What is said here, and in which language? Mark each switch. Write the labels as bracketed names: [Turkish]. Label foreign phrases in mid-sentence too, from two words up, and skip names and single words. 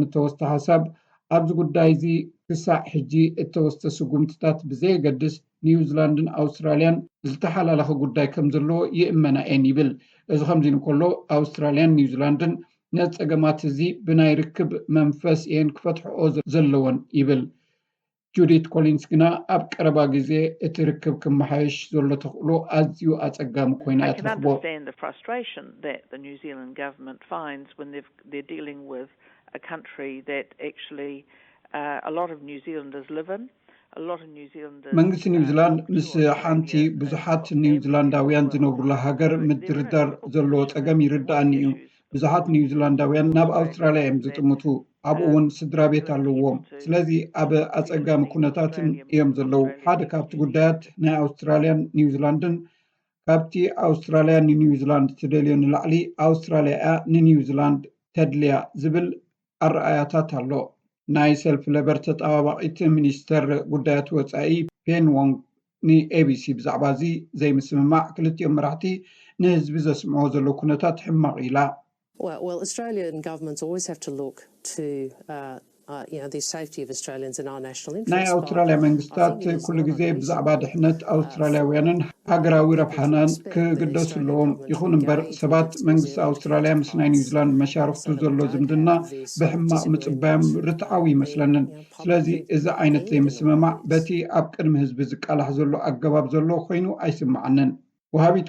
[Tigrinya] እተወስተ ሓሳብ ኣብዚ ጉዳይ እዚ ክሳዕ ሕጂ እተወስተ ስጉምትታት ብዘየገድስ ኒውዚላንድን ኣውስትራልያን ዝተሓላለኸ ጉዳይ ከም ዘለዎ ይእመና እየን ይብል እዚ ከምዚ ንከሎ ኣውስትራልያን ኒውዚላንድን ነዚ ፀገማት እዚ ብናይ ርክብ መንፈስ እየን ክፈትሕኦ ዘለወን ይብል ጁዲት ኮሊንስ ግና ኣብ ቀረባ ግዜ እቲ ርክብ ክመሓየሽ ዘሎ ተኽእሎ ኣዝዩ ኣፀጋሚ ኮይና እያ ትረኽቦ [English] a country that actually a lot of New Zealanders live in. [Tigrinya] መንግስቲ ኒውዚላንድ ምስ ሓንቲ ብዙሓት ኒውዚላንዳውያን ዝነብሩላ ሃገር ምድርዳር ዘለዎ ፀገም ይርዳእኒ እዩ ብዙሓት ኒውዚላንዳውያን ናብ ኣውስትራልያ እዮም ዝጥምቱ ኣብኡ እውን ስድራ ቤት ኣለዎም ስለዚ ኣብ ኣፀጋሚ ኩነታትን እዮም ዘለው ሓደ ካብቲ ጉዳያት ናይ ኣውስትራልያን ኒውዚላንድን ካብቲ ኣውስትራልያ ንኒውዚላንድ ትደልዮ ንላዕሊ ኣውስትራልያ ንኒውዚላንድ ተድልያ ዝብል ኣረኣያታት ኣሎ ናይ ሰልፍ ለበር ተጣባባቂት ሚኒስተር ጉዳያት ወፃኢ ፔንዎንግ ንኤቢሲ ብዛዕባ እዚ ዘይምስምማዕ ክልቲኦም መራሕቲ ንህዝቢ ዘስምዖ ዘሎ ኩነታት ሕማቕ ኢላ [English] Well, Australian governments always have to look to the safety of Australians and our national interests. [Tigrinya] ናይ ኣውስትራልያ መንግስታት ኩሉ ግዜ ብዛዕባ ድሕነት ኣውስትራልያውያንን ሃገራዊ ረብሓናን ክግደሱ ኣለዎም ይኹን እምበር ሰባት መንግስቲ ኣውስትራልያ ምስ ናይ ኒውዚላንድ መሻርክቱ ዘሎ ዝምድና ብሕማቕ ምፅባዮም ርትዓዊ ይመስለንን ስለዚ እዚ ዓይነት ዘይምስምማዕ በቲ ኣብ ቅድሚ ህዝቢ ዝቃላሕ ዘሎ ኣገባብ ዘሎ ኮይኑ ኣይስማዓንን ወሃቢት